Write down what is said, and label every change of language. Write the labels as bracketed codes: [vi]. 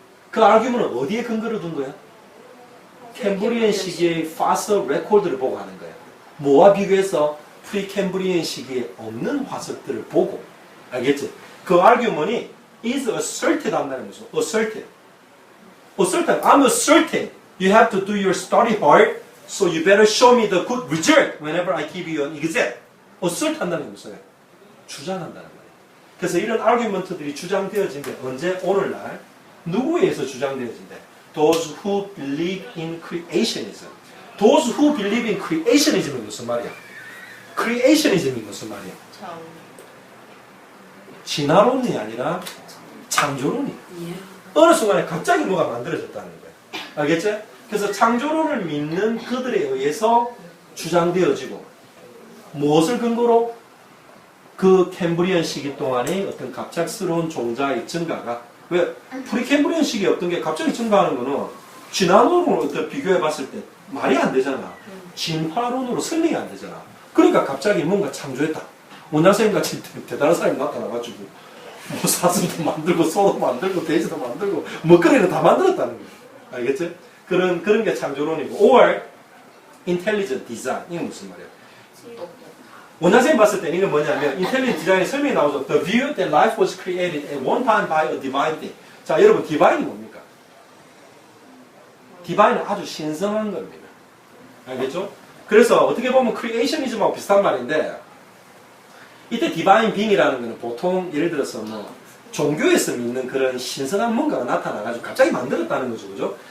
[ko] 그 argument은 어디에 근거를 둔 거야? 캠브리안 시기의 fossil record를 보고 하는 거야. 뭐와 비교해서? 프리캠브리안 시기에 없는 화석들을 보고, 알겠지? 그 argument이 [en] is asserted [ko] 한다는 거죠. asserted. asserted. [en] I'm asserting you have to do your study hard, so you better show me the good result whenever I give you an exam. [ko] assert 한다는 거죠. 주장한다는 거예요. 그래서 이런 argument들이 주장되어진 게 언제? 오늘날 누구에 의해서 주장되어진대? [en] Those who believe in creationism. [ko] Those who believe in creationism이 무슨 말이야? creationism이 무슨 말이야? 진화론이 아니라 창조론이. 어느 순간에 갑자기 뭐가 만들어졌다는 거예요. 알겠지? 그래서 창조론을 믿는 그들에 의해서 주장되어지고, 무엇을 근거로? 그 캠브리안 시기 동안의 어떤 갑작스러운 종자의 증가가, 왜? 프리캠브리안 시기에 어떤 게 갑자기 증가하는 거는 진화론으로 어떤 비교해 봤을 때 말이 안 되잖아. 진화론으로 설명이 안 되잖아. 그러니까 갑자기 뭔가 창조했다. 원장선생님 같이 대단한 사람이 나타나가지고 뭐 사슴도 만들고 소도 만들고 돼지도 만들고 먹거리를 다 만들었다는 거야. 알겠지? 그런 게 창조론이고. [en] or intelligent design. [ko] 이건 무슨 말이야? 원장선생님 봤을 때는 이건 뭐냐면 intelligent design의 설명이 나오죠. [en] The view that life was created at one time by a divine thing. [ko] 자, 여러분 divine이 뭡니까? divine은 아주 신성한 겁니다. 알겠죠? 그래서 어떻게 보면 creationism하고 비슷한 말인데, 이때 divine being이라는 거는 보통 예를 들어서 뭐 종교에서 믿는 그런 신성한 뭔가가 나타나가지고 갑자기 만들었다는 거죠. 그죠?